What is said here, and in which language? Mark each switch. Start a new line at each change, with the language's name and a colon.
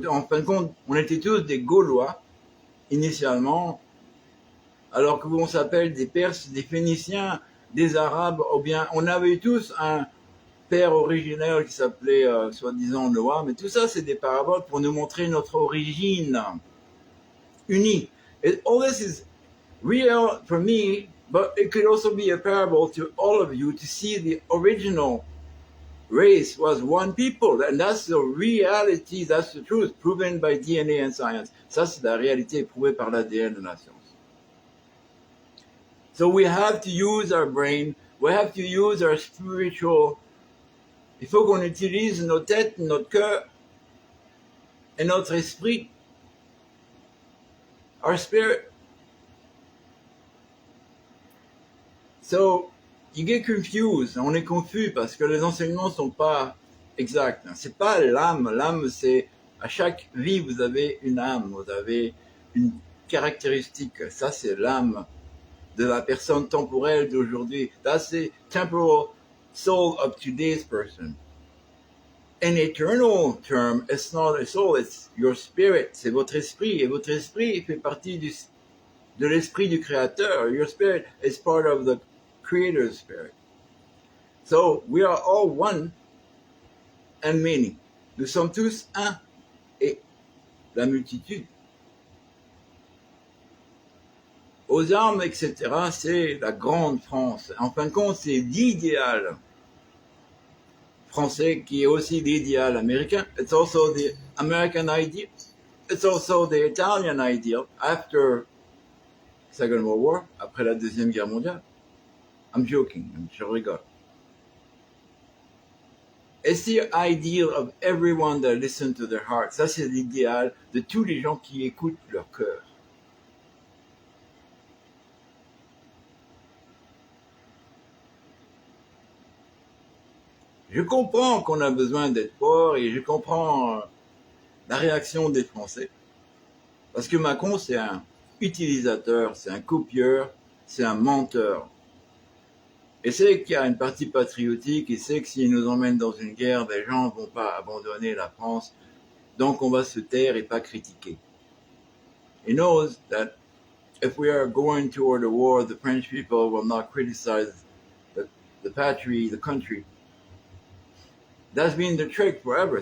French: En fin de compte, on était tous des Gaulois, initialement, alors que on s'appelle des Perses, des Phéniciens, des Arabes, ou bien on avait tous un père originaire qui s'appelait soi-disant Noah, mais tout ça c'est des paraboles pour nous montrer notre origine unie.
English: And all this is real for me, but it could also be a parable to all of you to see the original race was one people, and that's the reality, that's the truth, proven by DNA and science.
French: Ça c'est la réalité prouvée par l'ADN de la science.
English: So we have to use our brain We have to use our spiritual.
French: Il faut qu'on utilise nos têtes, notre cœur et notre esprit.
English: Our spirit. So, you get confused.
French: On est confus parce que les enseignements sont pas exacts. C'est pas l'âme. L'âme, c'est à chaque vie, vous avez une âme, vous avez une caractéristique. Ça, c'est l'âme de la personne temporelle d'aujourd'hui.
English: That's the temporal soul of today's person. An eternal term, it's not a soul, it's your spirit.
French: C'est votre esprit. Et votre esprit fait partie de l'esprit du Créateur.
English: Your spirit is part of the Creator's spirit. So, we are all one and many.
French: Nous sommes tous un et la multitude. Aux armes, etc., c'est la grande France. En fin de compte, c'est l'idéal français qui est aussi l'idéal américain.
English: It's also the American ideal. It's also the Italian ideal after Second World War,
French: après la Deuxième Guerre mondiale.
English: I'm joking,
French: je rigole.
English: It's the ideal of everyone that listens to their heart.
French: Ça, c'est l'idéal de tous les gens qui écoutent leur cœur. Je comprends qu'on a besoin d'être fort et je comprends la réaction des Français. Parce que Macron, c'est un utilisateur, c'est un copieur, c'est un menteur. Et c'est qu'il y a une partie patriotique et c'est que s'il nous emmène dans une guerre, les gens ne vont pas abandonner la France. Donc on va se taire et pas critiquer.
English: He knows that if we are going toward a war, the French people will not criticize the patrie, the country. That's been the trick forever.